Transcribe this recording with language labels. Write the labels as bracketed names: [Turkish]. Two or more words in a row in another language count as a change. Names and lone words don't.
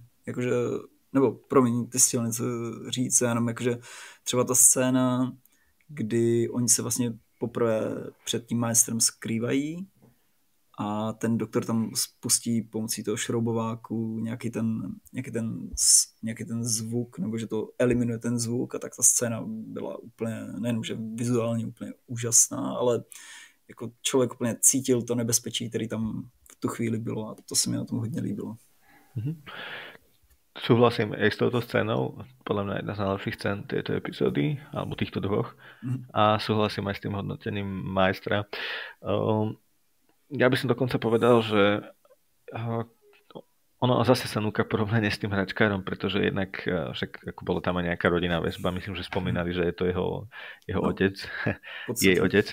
[Czech] Jakože, nebo promiň, ty jsi chtěl něco říct, jenom jakože třeba ta scéna, kdy oni se vlastně poprvé před tím maestrem skrývají a ten doktor tam spustí pomocí toho šroubováku nějaký ten zvuk, nebo že to eliminuje ten zvuk a tak ta scéna byla úplně, nejenom, že vizuálně úplně úžasná, ale jako člověk úplně cítil to nebezpečí, který tam v tu chvíli bylo a to se mi na tom hodně líbilo. Mm-hmm. [Slovak] Súhlasím aj s touto scénou, podľa mňa jedna z najlepších scén tejto epizódy, alebo týchto dvoch. A súhlasím aj s tým hodnotením majstra. Ja by som dokonca povedal, že ono zase sa núka porovnanie s tým hračkárom, pretože jednak však ako bola tam aj nejaká rodinná väzba, myslím, že spomínali, že je to jeho otec, jej otec.